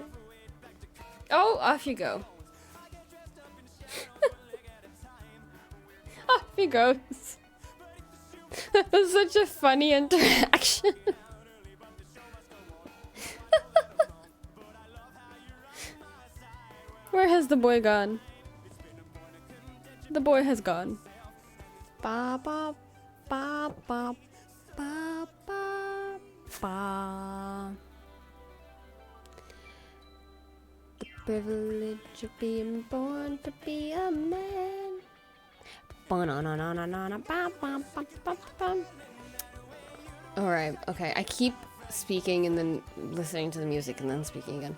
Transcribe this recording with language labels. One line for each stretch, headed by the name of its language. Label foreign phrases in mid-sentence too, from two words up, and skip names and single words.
English: Oh, off you go. Off he goes. That was such a funny interaction. Where has the boy gone? The boy has gone. Ba ba ba ba ba ba ba. The privilege of being born to be a man. Alright, okay. I keep speaking and then listening to the music and then speaking again.